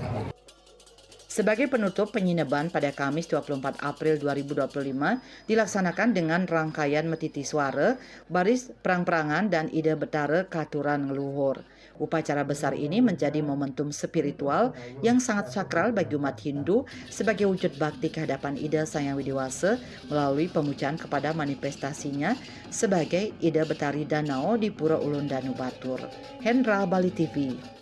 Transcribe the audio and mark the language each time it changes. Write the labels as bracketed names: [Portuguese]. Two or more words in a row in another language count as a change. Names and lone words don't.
[Indonesian] Sebagai penutup, penyineban pada Kamis 24 April 2025 dilaksanakan dengan rangkaian metiti suara, baris perang-perangan dan ide betara [Balinese] katuran ngeluhur. [Indonesian] Upacara besar ini menjadi momentum spiritual yang sangat sakral bagi umat Hindu sebagai wujud bakti kehadapan Ida Sang Yang Widiwasa melalui pemujaan kepada manifestasinya sebagai Ida Betari Danau di Pura Ulun Danu Batur. Hendra, Bali TV.